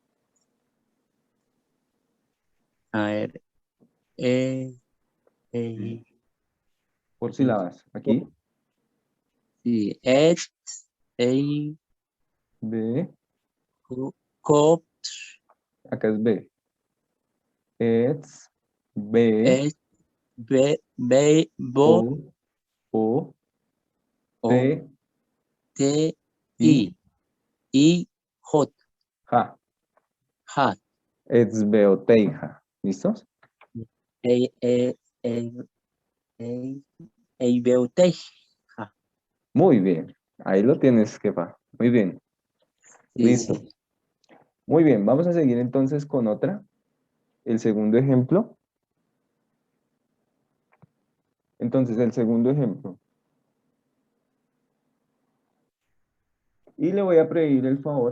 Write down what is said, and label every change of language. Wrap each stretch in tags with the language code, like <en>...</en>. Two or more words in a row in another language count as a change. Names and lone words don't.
<es>A ver. E, E, Por E, sílabas. Aquí. sí, et, ei, B. co, Acá es B.</es> <en>It's B.</en> <es>et, be, bo, O. O. o, T. t, I. I, j, Ja. ja.</es> <en>It's beoteija.</en> <es>¿Listos? E, e, e, e, ei, beutei. Ja. Muy bien. Ahí lo tienes, Kepa. Muy bien. Sí, Listo. sí. Muy bien. Vamos a seguir entonces con otra. El segundo ejemplo. Entonces, el segundo ejemplo. Y le voy a pedir el favor.</es>